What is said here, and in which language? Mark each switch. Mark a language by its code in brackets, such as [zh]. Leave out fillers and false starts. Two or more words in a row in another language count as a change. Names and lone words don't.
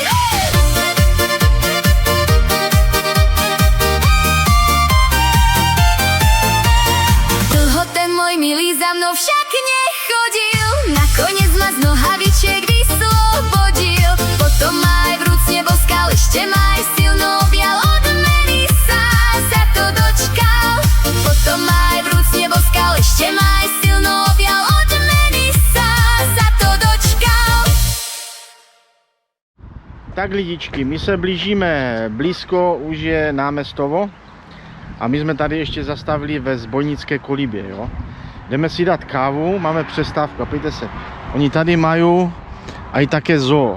[sk] Dlho ten môj milý za mnou však nechodil, nakoniec ma z nohavičiek vyslobodil. Potom ma aj vrúcne boskal, ešte ma aj silno objal, odmeny sa za to dočkal. Potom ma aj vrúcne boskal, ešte ma aj silno objal, odmeny sa za to dočkal. [cs] Tak lidičky, my se blížíme blízko, už je námestovo a my jsme tady ještě zastavili ve zbojnické kolibě, jo. Jdeme si dát kávu, máme přestávku, pojďte se. Oni tady mají aj také zoo.